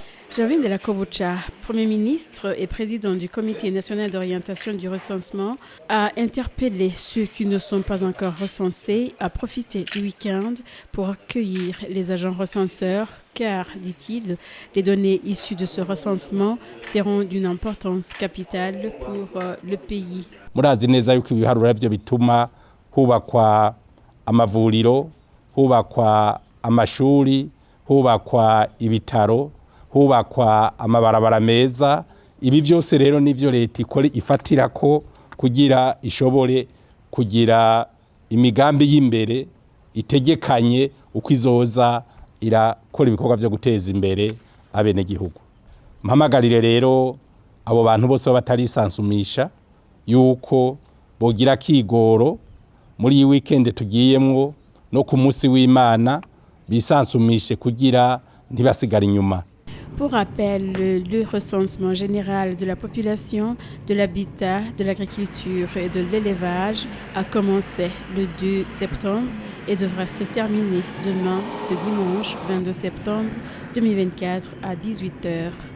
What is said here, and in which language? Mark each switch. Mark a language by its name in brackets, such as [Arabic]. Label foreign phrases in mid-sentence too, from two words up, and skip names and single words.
[French] Gervais Ndirakobucha, Premier ministre et président du Comité national d'orientation du recensement, a interpellé ceux qui ne sont pas encore recensés à profiter du week-end pour accueillir les agents recenseurs, car, dit-il, les données issues de ce recensement seront d'une importance capitale pour le pays. [Rundi] Murazi neza yuko ibiharuro byo bituma hubakwa amavuriro, hubakwa amashuri, hubakwa ibitaro, hubakwa amabarabara meza. Ibi byose rero nivyo leta ikora ifatirako kugira ishobore kugira imigambi y'imbere itegekanye uko izoza irakora ibikorwa byo guteza imbere abene gihugu. Mpamagarire rero abo bantu bose batarisansumisha yuko bogira kigoro muri iyi weekend tugiyemwo no ku munsi w'Imana bisansumishe kugira ntibasigara inyuma. [French] Pour rappel, le recensement général de la population, de l'habitat, de l'agriculture et de l'élevage a commencé le 2 septembre et devra se terminer demain, ce dimanche 22 septembre 2024 à 18h.